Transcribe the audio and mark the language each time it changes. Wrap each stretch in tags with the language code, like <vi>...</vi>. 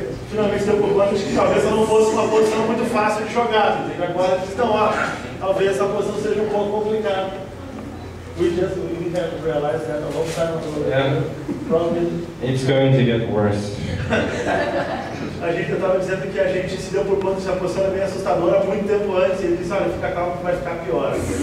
<pt>Finalmente deu por conta de que talvez ela não fosse uma posição muito fácil de jogar. E agora eles estão lá. Talvez essa posição seja um pouco complicada.</pt> <en>We have realized that a long time ago. Yeah. Probably. It's going to get worse.</en> <pt>A gente estava dizendo que a gente se deu por conta de que a posição era bem assustadora há muito tempo antes. E ele disse, olha, fica calmo que vai ficar pior.</pt>